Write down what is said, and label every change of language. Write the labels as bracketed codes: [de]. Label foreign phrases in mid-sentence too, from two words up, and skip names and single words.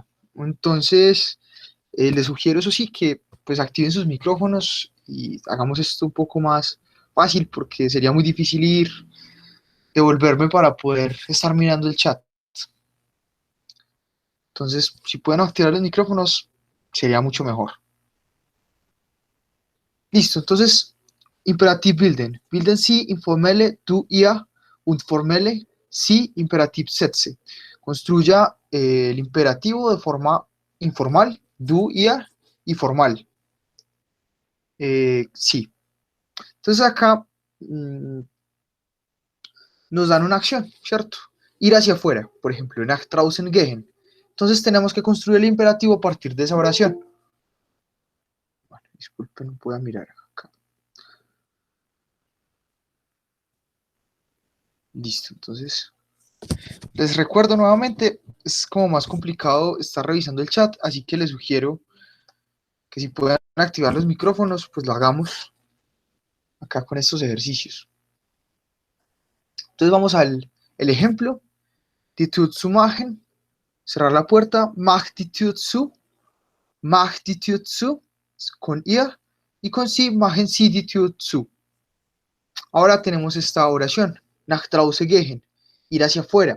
[es] Entonces, les sugiero, eso sí, que pues activen sus micrófonos y hagamos esto un poco más fácil, porque sería muy difícil devolverme para poder estar mirando el chat. Entonces, si pueden activar los micrófonos, sería mucho mejor. Listo, entonces, [de] Imperativ bilden. Bilden Sie informelle, du, ihr und formelle, Sie Imperativ Sätze. [es] Construya el imperativo de forma informal, [de] du, ihr, [es] y formal. Sí. Entonces acá nos dan una acción, ¿cierto? Ir hacia afuera, por ejemplo, [de] nach draußen gehen. [es] Entonces tenemos que construir el imperativo a partir de esa oración. Bueno, disculpen, no puedo mirar acá. Listo, entonces les recuerdo nuevamente, es como más complicado estar revisando el chat, así que les sugiero que si pueden activar los micrófonos, pues lo hagamos acá con estos ejercicios. Entonces vamos al el ejemplo. [de] Die Tür zu machen, [es] cerrar la puerta, [de] mach die Tür zu, mach die Tür zu, con ihr, [es] y con [de] sie, machen sie die Tür zu. [es] Ahora tenemos esta oración, [de] nach draußen gehen, [es] ir hacia afuera.